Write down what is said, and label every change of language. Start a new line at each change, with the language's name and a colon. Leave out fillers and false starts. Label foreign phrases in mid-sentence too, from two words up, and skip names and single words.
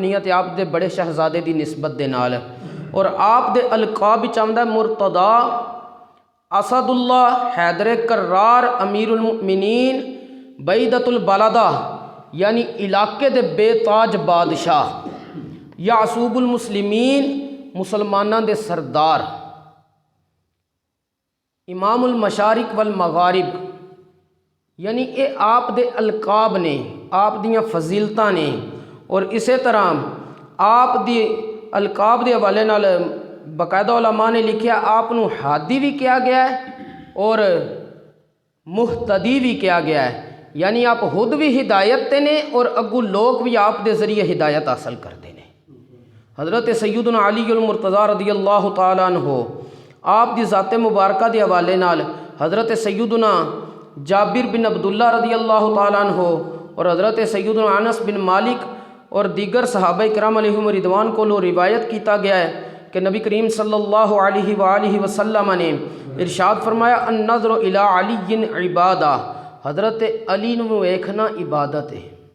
Punjabi: ہے، آپ دے بڑے شہزادے دی نسبت دے نال، اور آپ دے القاب چاہندہ مرتضیٰ، اسد اللہ، حیدر کرار، امیر المؤمنین، بعیدۃ البلدہ یعنی علاقے دے بے تاج بادشاہ، یعصوب المسلمین مسلمانہ دے سردار، امام المشارق والمغارب، یعنی اے آپ دے القاب نے، آپ دیاں فضیلتاں نے۔ اور اسی طرح آپ دی القاب دے حوالے نال باقاعدہ علماء نے لکھیا آپ نو ہادی بھی کیا گیا ہے اور ਮੁਹਤਦੀ ਵੀ ਕਿਹਾ ਗਿਆ ਹੈ, ਯਾਨੀ ਆਪ ਖੁਦ ਵੀ ਹਿਦਾਇਤ ਤੇ ਨੇ ਔਰ ਅੱਗੂ ਲੋਕ ਵੀ ਆਪ ਦੇ ਜ਼ਰੀਏ ਹਿਦਾਇਤ ਹਾਸਲ ਕਰਦੇ ਨੇ। حضرت سیدنا علی المرتضیٰ رضی اللہ تعالیٰ عنہ آپ دی ذات مبارکہ دے حوالے نال حضرت سیدنا جابر بن عبداللہ رضی اللہ تعالیٰ عنہ اور حضرت سیدنا انس بن مالک اور دیگر صحابہ کرام علیہم رضوان کو روایت کیتا گیا ہے کہ نبی کریم صلی اللہ علیہ وآلہ وسلم نے ارشاد فرمایا
Arabic: النظر الی علی عبادہ،
Punjabi: حضرت علی نو ویکھنا عبادت ہے۔